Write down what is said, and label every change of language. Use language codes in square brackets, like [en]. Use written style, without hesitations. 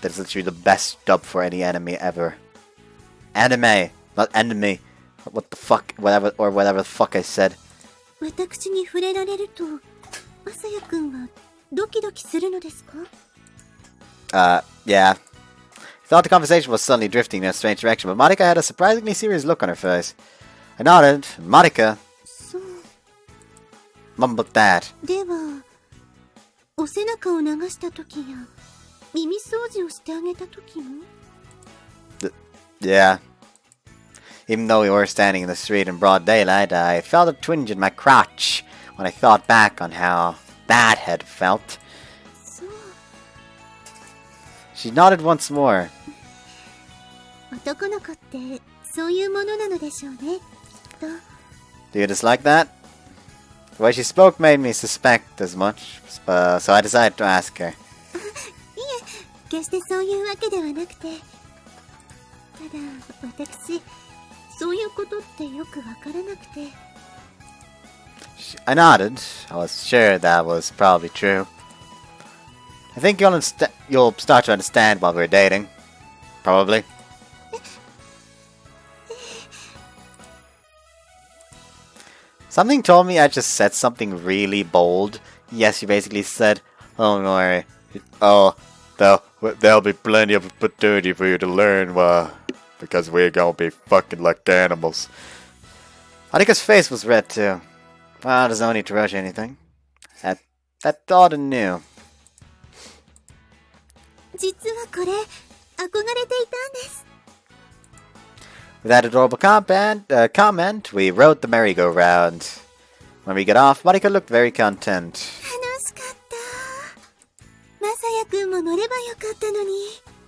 [en] That's literally the best dub for any anime ever. Anime, not enemy. What the fuck, whatever the fuck I said. [ja] 私に触れられると、まさやくんはドキドキするのですか? [en] Yeah. Thought the conversation was suddenly drifting in a strange direction, but Marika had a surprisingly serious look on her face. I nodded, and Marika [ja] そう。 [en] mumbled that. [ja] では、お背中を流した時や耳掃除をしてあげた時も? [en] Yeah. Even though we were standing in the street in broad daylight, I felt a twinge in my crotch when I thought back on how that had felt. [ja] そう。 [en] She nodded once more. [ja] 男の子ってそういうものなのでしょうね、きっと。 [en] Do you dislike that? The way she spoke made me suspect as much, so I decided to ask her. [ja] いえ、決してそういうわけではなくて。ただ、私、そういうことってよくわからなくて。 [en] I nodded. I was sure that was probably true. I think you'll start to understand while we're dating. Probably. Something told me I just said something really bold. Yes, you basically said, "Oh, don't worry. Oh, there'll be plenty of opportunity for you to learn, because we're gonna be fucking like animals." Anika's face was red too. Well, there's no need to rush anything. That thought anew. [ja] 実はこれ、憧れていたんです。 [en] With that adorable comment, we rode the merry-go-round. When we got off, Marika looked very content. [ja] 楽しかった。まさやくんも乗ればよかったのに。